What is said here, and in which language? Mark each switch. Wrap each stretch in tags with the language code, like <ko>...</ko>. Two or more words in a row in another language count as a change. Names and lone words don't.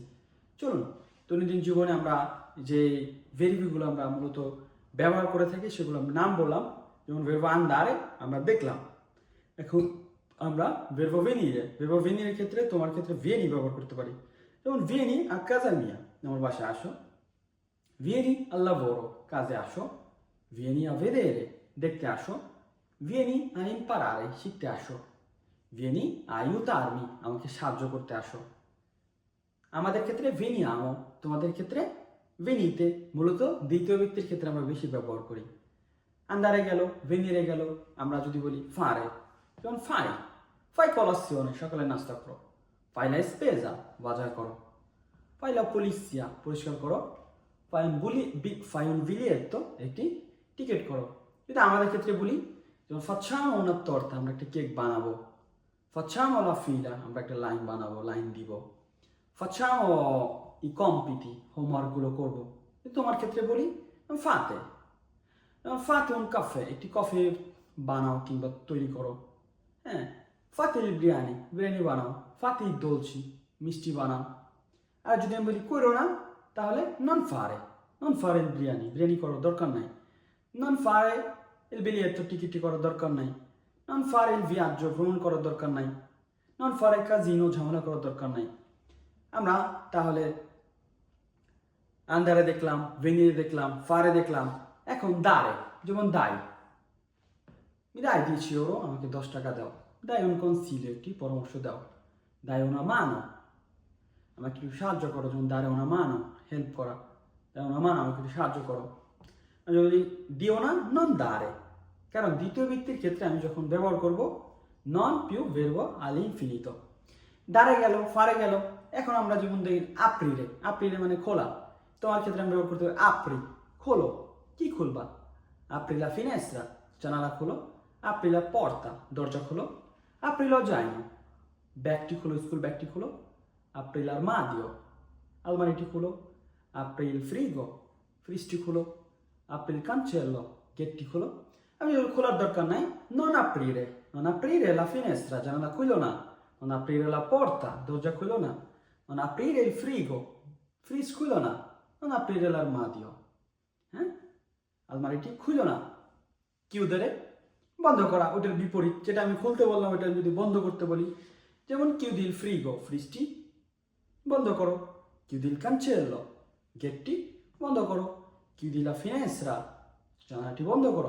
<bn>চলুন দৈনন্দিন জীবনে আমরা যে ভেরিবিগুলো আমরা মূলত ব্যবহার করে থাকি সেগুলো আমরা নাম বললাম। যেমন</bn> <it>verbo andare</it> <bn>আমরা দেখলাম। এখন আমরা</bn> <it>verbo venire, verbo venire</it> <bn>ক্ষেত্রে তোমার ক্ষেত্রে ভেনি ব্যবহার করতে পারি।</bn> <it>যেমন ভেনি a casa mia,</it> <bn>আমার বাসায় আসো,</bn> <it>vieni al lavoro,</it> <bn>কাজে আসো,</bn> <it>vieni a vedere,</it> <bn>দেখতে আসো,</bn> <it>vieni a imparare,</it> <bn>শিখতে আসো,</bn> <it>vieni a aiutarmi,</it> <bn>আমাকে সাহায্য করতে আসো। আমাদের ক্ষেত্রে veniamo, তোমাদের ক্ষেত্রে venite, মূলত দ্বিতীয় ব্যক্তির ক্ষেত্রে আমরা বেশি ব্যবহার করি। andare গেল, venire গেল, আমরা যদি বলি fare, যেমন</bn> <it>fai colazione,</it> <bn>সকালে নাস্তা করো,</bn> <it>fai la spesa,</it> <bn>বাজার করো,</bn> <it>fai la pulizia,</it> <bn>পরিষ্কার করো,</bn> <it>fai un biglietto,</it> <bn>একটি টিকিট করো। এটা আমাদের ক্ষেত্রে বলি যেমন</bn> <it>facciamo una torta,</it> <bn>আমরা একটা কেক বানাবো,</bn> <it>facciamo la fila,</it> <bn>আমরা একটা লাইন বানাবো, লাইন দিব,</bn> <it>facciamo i compiti,</it> <bn>হোমওয়ার্কগুলো করবো। তোমার ক্ষেত্রে বলি</bn> <it>fate, fate un caffè,</it> <bn>একটি কফি বানাও কিংবা তৈরি করো। হ্যাঁ,</bn> <it>fate il biryani,</it> <bn>বিরিয়ানি বানাও,</bn> <it>fate i dolci,</it> <bn>মিষ্টি বানাও। আর যদি আমি বলি করো না, তাহলে</bn> <it>non fare il biryani,</it> <bn>বিরিয়ানি করার দরকার নাই,</bn> <it>non fare il biglietto,</it> <bn>টিকিটটি করার দরকার নাই,</bn> <it>non fare il viaggio,</it> <bn>ভ্রমণ করার দরকার নাই,</bn> <it>non fare casino</it> <bn>ঝামেলা করার দরকার নাই। আমরা তাহলে andare দেখলাম, venire দেখলাম, fare দেখলাম, এখন dare, যেমন দাই।</bn> <it>Mi dai 10 euro?</it> <bn>আমাকে 10 টাকা দাও।</bn> <it>Dai un consiglio,</it> <bn>একটি পরামর্শ দাও।</bn> <it>Dai una mano,</it> <bn>আমাকে একটু সাহায্য করো, যেমন</bn> <it>dare una mano,</it> <bn>হেল্প করা।</bn> <it>Dai una mano,</it> <bn>আমাকে একটু সাহায্য করো। আমি যদি দিও না,</bn> <it>non dare,</it> <bn>কারণ দ্বিতীয় ব্যক্তির ক্ষেত্রে আমি যখন ব্যবহার করব</bn> <it>non più verbo all'infinito।</it> <bn>dare গেল, fare গেল, এখন আমরা যেমন দেখি</bn> <it>aprire, aprire</it> <bn>মানে খোলা, তোমার ক্ষেত্রে আমি ব্যবহার করতে হবে apri, খোলো। কি খুলবা?</bn> <it>apri la finestra,</it> <bn>জানালা খোলো।</bn> <it>apri la porta,</it> <bn>দরজা খোলো।</bn> <it>apri lo zaino,</it> <bn>ব্যাগটি খোলো, স্কুল ব্যাগটি খোলো।</bn> <it>apri l'armadio,</it> <bn>আলমারিটি খোলো।</bn> <it>apri il frigo,</it> <bn>ফ্রিজটি খোলো।</bn> <it>apri il cancello,</it> <bn>গেটটি খোলো। আমি খোলার দরকার নাই,</bn> <it>non aprire, non aprire la finestra,</it> <bn>জানালা খুলো না।</bn> <it>non aprire la porta,</it> <bn>দরজা খুলো না।</bn> <it>non aprire il frigo,</it> <bn>ফ্রিজ খুলো না। non aprire l'armadio, হ্যাঁ, আলমারিটি খুলো না। chiudere, বন্ধ করা, ওটার বিপরীত, যেটা আমি খুলতে বললাম ওটা যদি বন্ধ করতে বলি, যেমন</bn> <it>chiudi il frigo,</it> <bn>ফ্রিজটি বন্ধ করো।</bn> <it>chiudi il cancello,</it> <bn>গেটটি বন্ধ করো।</bn> <it>chiudi la finestra,</it> <bn>জানালাটি বন্ধ করো।</bn>